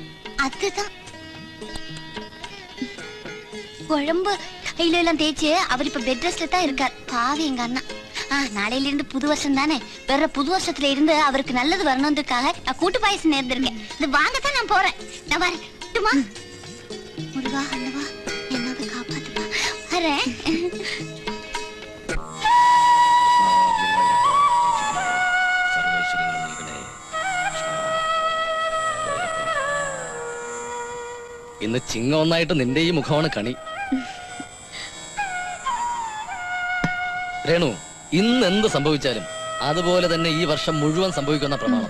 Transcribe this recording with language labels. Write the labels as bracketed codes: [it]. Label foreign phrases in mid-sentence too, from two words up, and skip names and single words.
[ta] அதுதான் குழம்பு கையில தேய்ச்சு அவர் இப்ப [en] bed restல [ta] தான் இருக்கார். பாவி எங்க அண்ணா. நாளையில இருந்து புது வருஷம் தானே, வேற புது வருஷத்துல இருந்து அவருக்கு நல்லது வரணும்ன்றதுக்காக நான் கூட்டு பாயசம் நேர்ந்திருக்கேன். இது வாங்கத்தான் நான் போறேன். நான் வரட்டுமா? முருகா அண்ணவா என்னது காப்பாத்துப்பா. வரேன். [ml] ഇന്ന് ചിങ്ങ ഒന്നായിട്ട് നിന്റെ ഈ മുഖമാണ് കണി. രേണു, ഇന്ന് എന്ത് സംഭവിച്ചാലും അതുപോലെ തന്നെ ഈ വർഷം മുഴുവൻ സംഭവിക്കുന്ന പ്രമാണം.